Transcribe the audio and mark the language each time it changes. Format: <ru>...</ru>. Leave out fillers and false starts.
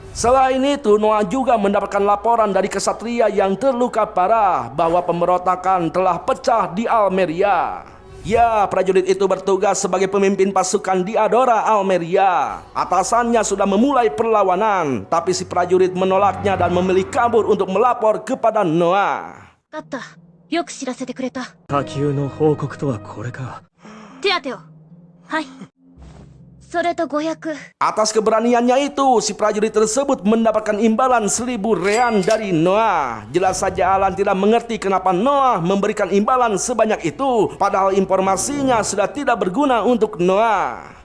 <id>Selain itu, Noah juga mendapatkan laporan dari kesatria yang terluka parah bahwa pemberontakan telah pecah di Almeria. Ya, prajurit itu bertugas sebagai pemimpin pasukan di Adora, Almeria. Atasannya sudah memulai perlawanan, tapi si prajurit menolaknya dan memilih kabur untuk melapor kepada Noah.</id> <ja>だった。よく知らせてくれた。火球の報告とはこれか。手当てを。はい。それと500。</ja> <id>Atas keberaniannya itu, si prajurit tersebut mendapatkan imbalan 1000 rean dari Noah. Jelas saja Alan tidak mengerti kenapa Noah memberikan imbalan sebanyak itu, padahal informasinya sudah tidak berguna untuk Noah.</id>